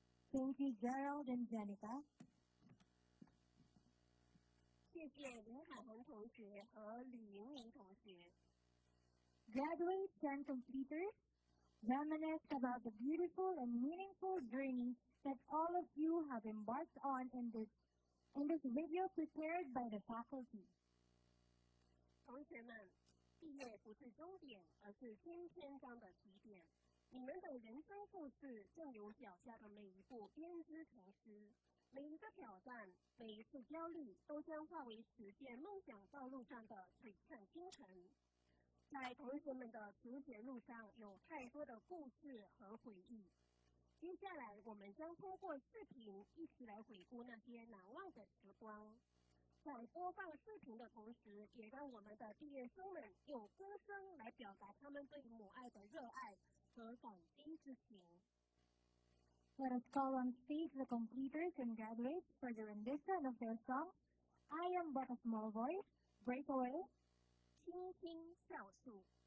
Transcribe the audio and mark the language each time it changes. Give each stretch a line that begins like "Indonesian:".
English: Thank you, Gerald and Jenica.
Chinese: 谢谢林海涵同学和李莹莹同学。
English: Graduates and completers, reminisce about the beautiful and meaningful journey that all of you have embarked on in this video prepared by the faculty.
Chinese: 同学们，毕业不是终点，而是新篇章的起点。你们的人生故事正由脚下的每一步编织成诗，每一个挑战，每一次焦虑，都将化为实现梦想道路上的璀璨星辰。在同学们的求学路上，有太多的故事和回忆。接下来，我们将通过视频一起来回顾那些难忘的时光。在播放视频的同时，也让我们的毕业生们用歌声来表达他们对母爱的热爱和感激之情。
English: Let us call on stage the completers and graduates for the rendition of their songs, I Am But a Small Voice, Breakaway,
Chinese: 青青校树。